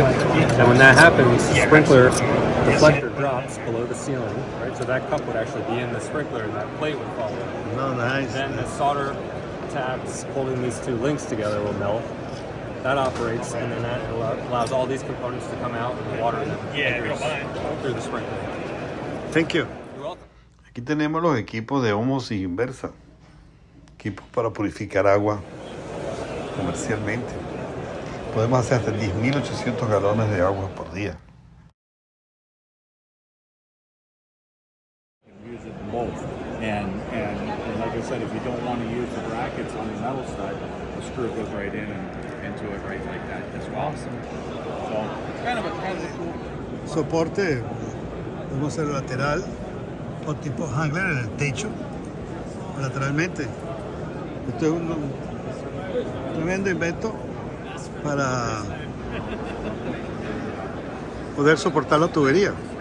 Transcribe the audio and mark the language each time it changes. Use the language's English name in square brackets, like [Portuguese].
[English] And when that happens, the sprinkler deflector drops below the ceiling, right? So that cup would actually be in the sprinkler, and that plate would fall away. No, nice. Then the solder tabs holding these two links together will melt. That operates, and then that allows all these components to come out, and the water enters through the sprinkler. Thank you. You're welcome. [Spanish] Aquí tenemos los equipos de osmosis inversa, equipos para purificar agua comercialmente. Podemos hacer hasta 10.800 galones de agua por día. [English] Use it both, and like I said, if you don't want to use the brackets on the metal side, the screw goes right in and into it right like that as well. So kind of a cool. [Spanish] Soporte, podemos hacer lateral o tipo hangler en el techo, lateralmente. Esto es un tremendo invento para poder soportar la tubería.